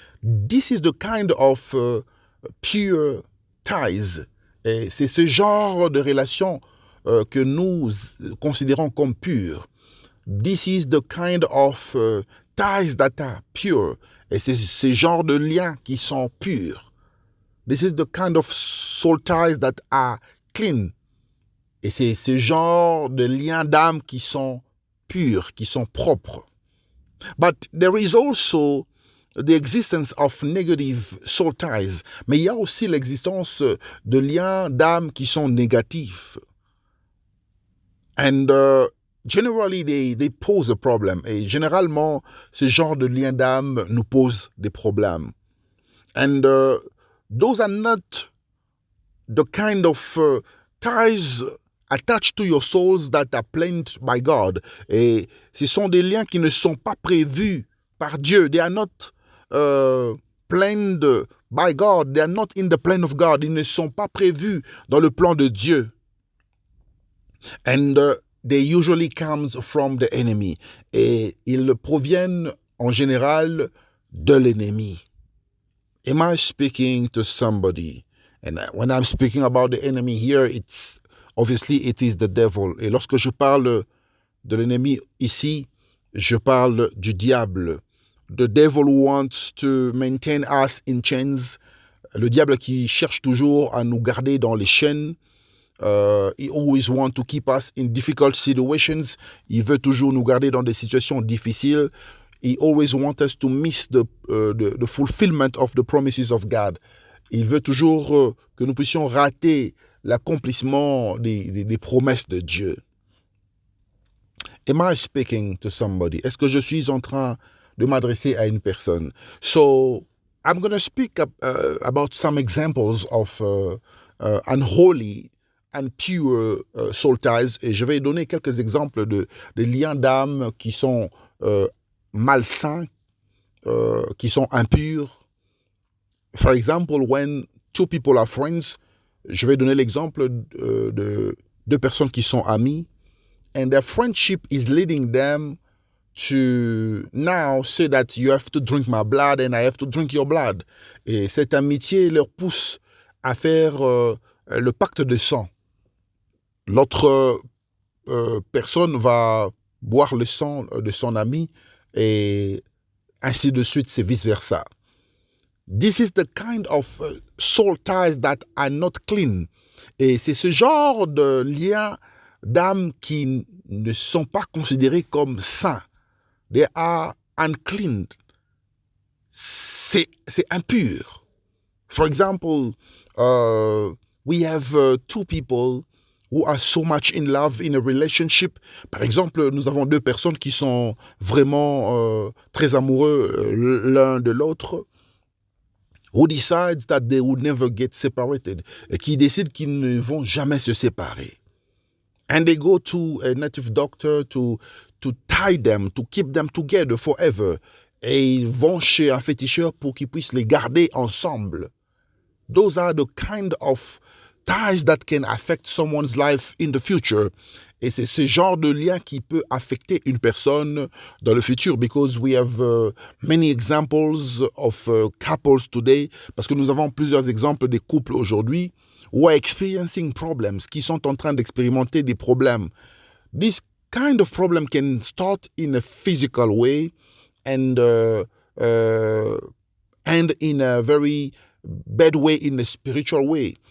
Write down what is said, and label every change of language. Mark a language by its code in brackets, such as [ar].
[en] This is the kind of pure ties. [fr] Et c'est ce genre de relation que nous considérons comme pure. [en] This is the kind of ties that are pure. [fr] Et c'est ce genre de liens qui sont purs. [en] This is the kind of soul ties that are clean. [fr] Et c'est ce genre de liens d'âme qui sont purs, qui sont propres. [en] But there is also the existence of negative soul ties. [fr] Mais il y a aussi l'existence de liens d'âme qui sont négatifs. [en] And generally, they pose a problem. [fr] Et généralement, ce genre de lien d'âme nous pose des problèmes. [en] And those are not the kind of ties attached to your souls that are planned by God. [fr] Et ce sont des liens qui ne sont pas prévus par Dieu. [en] They are not planned by God. They are not in the plan of God. [fr] Ils ne sont pas prévus dans le plan de Dieu. [en] And they usually comes from the enemy. [fr] Et ils proviennent en général de l'ennemi. [en] Am I speaking to somebody? And when I'm speaking about the enemy here, it's obviously it is the devil. [fr] Et lorsque je parle de l'ennemi ici, je parle du diable. [en] The devil wants to maintain us in chains. [fr] Le diable qui cherche toujours à nous garder dans les chaînes. [en] He always wants to keep us in difficult situations. [fr] Il veut toujours nous garder dans des situations difficiles. [en] He always wants us to miss the fulfillment of the promises of God. [fr] Il veut toujours que nous puissions rater l'accomplissement des promesses de Dieu. [en] Am I speaking to somebody? [fr] Est-ce que je suis en train de m'adresser à une personne? So, [en] I'm going to speak about some examples of unholy and pure soul ties, [fr] et je vais donner quelques exemples de liens d'âme qui sont malsains, qui sont impurs. [en] For example, when two people are friends, [fr] je vais donner l'exemple de deux personnes qui sont amies, [en] and their friendship is leading them to now say that you have to drink my blood and I have to drink your blood. [fr] Et cette amitié leur pousse à faire le pacte de sang. L'autre personne va boire le sang de son ami et ainsi de suite, c'est vice-versa. [en] This is the kind of soul ties that are not clean. [fr] Et c'est ce genre de liens d'âme qui ne sont pas considérés comme sains. [en] They are unclean. [fr] C'est impur. [en] For example, we have two people who are so much in love in a relationship. [fr] Par exemple, nous avons deux personnes qui sont vraiment très amoureux l'un de l'autre, [en] who decides that they would never get separated, [fr] et qui décident qu'ils ne vont jamais se séparer. [en] And they go to a native doctor to tie them, to keep them together forever. [fr] Et ils vont chez un féticheur pour qu'ils puissent les garder ensemble. [en] Those are the kind of ties that can affect someone's life in the future. [fr] Et c'est ce genre de lien qui peut affecter une personne dans le futur, [en] because we have many examples of couples today, [fr] parce que nous avons plusieurs exemples des couples aujourd'hui [en] who are experiencing problems, [fr] qui sont en train d'expérimenter des problèmes. [en] This kind of problem can start in a physical way and in a very bad way in a spiritual way.